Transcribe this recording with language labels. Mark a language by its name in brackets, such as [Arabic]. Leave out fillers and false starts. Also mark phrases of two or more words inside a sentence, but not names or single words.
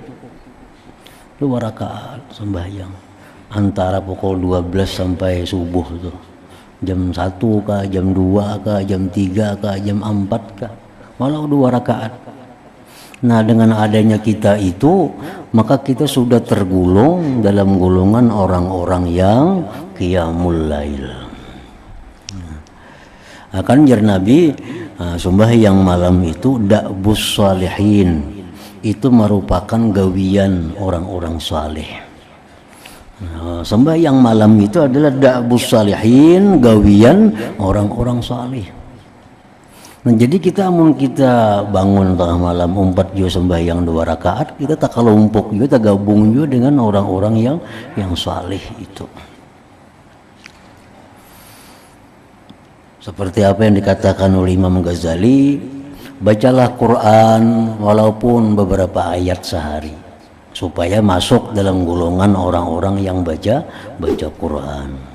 [Indonesian] 2 rakaat sembahyang antara pukul 12 sampai subuh tuh, jam 1 kah, jam 2 kah, jam 3 kah, jam 4 kah, walau 2 rakaat. Nah, dengan adanya kita itu, maka kita sudah tergolong dalam golongan orang-orang yang [Arabic] قيام الليل. [Banjar] Akan jar Nabi, sembahyang malam itu [Arabic] دأب الصالحين, [Banjar] itu merupakan gawian orang-orang saleh. [Indonesian] Sembahyang malam itu adalah [Arabic] دأب الصالحين, [Indonesian] gawian orang-orang saleh. Nah, jadi kita bangun tengah malam umpat juga sembahyang 2 rakaat, kita tak kelompok juga, tak gabung juga dengan orang-orang yang saleh itu. Seperti apa yang dikatakan oleh Imam Ghazali, bacalah Quran walaupun beberapa ayat sehari, supaya masuk dalam golongan orang-orang yang baca Quran.